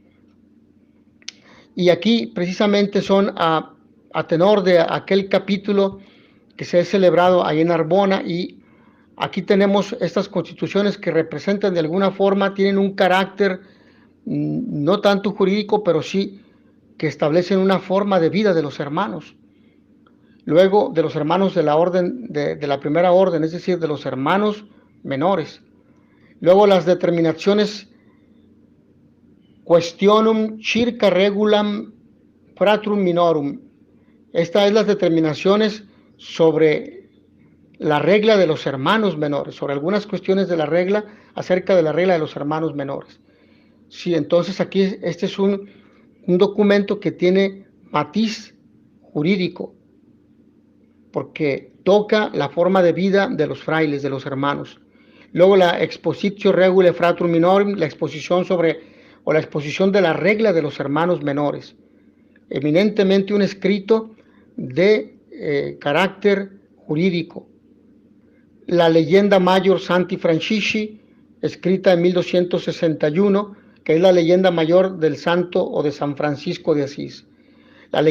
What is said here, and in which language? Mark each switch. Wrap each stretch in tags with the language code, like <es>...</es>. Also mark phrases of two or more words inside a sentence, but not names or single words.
<es>Y aquí precisamente son a tenor de aquel capítulo que se ha celebrado ahí en Narbona, y aquí tenemos estas constituciones que representan de alguna forma, tienen un carácter no tanto jurídico, pero sí que establecen una forma de vida de los hermanos. Luego de los hermanos de la orden, de la primera orden, es decir, de los hermanos menores. Luego las determinaciones Questionum circa regulam fratrum minorum. Estas es las determinaciones sobre la regla de los hermanos menores, sobre algunas cuestiones de la regla, acerca de la regla de los hermanos menores. Sí, entonces aquí este es un documento que tiene matiz jurídico, porque toca la forma de vida de los frailes, de los hermanos. Luego la expositio regulae fratrum minorum, la exposición de la regla de los hermanos menores. Eminentemente un escrito de carácter jurídico. La leyenda mayor Santi Francisci, escrita en 1261, que es la leyenda mayor del santo o de San Francisco de Asís.</es>